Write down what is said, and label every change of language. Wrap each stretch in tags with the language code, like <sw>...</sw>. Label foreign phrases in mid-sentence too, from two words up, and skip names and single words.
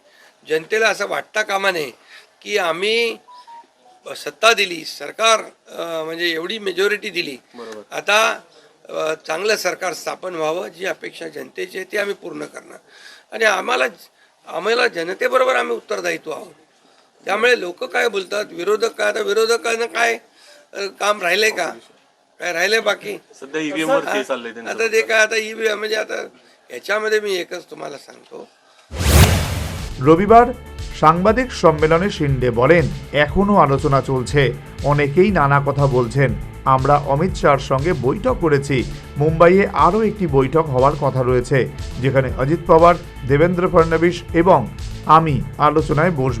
<mr>जनतेला असं वाटता कामा नये की आम्ही सत्ता दिली, सरकार म्हणजे एवढी मेजॉरिटी दिली, आता चांगलं सरकार स्थापन व्हावं, जी अपेक्षा जनतेची आहे ती आम्ही पूर्ण करणार, आणि आम्हाला जनतेबरोबर आम्ही उत्तरदायित्व आहोत। त्यामुळे लोक काय बोलतात, विरोधक काय, आता विरोधकांना काय काम राहिलंय का? काय राहिलंय बाकी? सध्या ईव्हीएम वर केस चाललंय त्यांचं। आता ते काय, आता ईव्हीएम म्हणजे आता याच्यामध्ये मी एकच तुम्हाला सांगतो।</mr> <bn>রবিবার সাংবাদিক সম্মেলনে শিন্ডে বলেন, এখনো আলোচনা চলছে, অনেকেই নানা কথা বলছেন। আমরা অমিত শাহর সঙ্গে বৈঠক করেছি। মুম্বাইয়ে আরও একটি বৈঠক হওয়ার কথা রয়েছে, যেখানে অজিত পাওয়ার, দেবেন্দ্র ফডনবিস এবং আমি আলোচনায় বসব।</bn>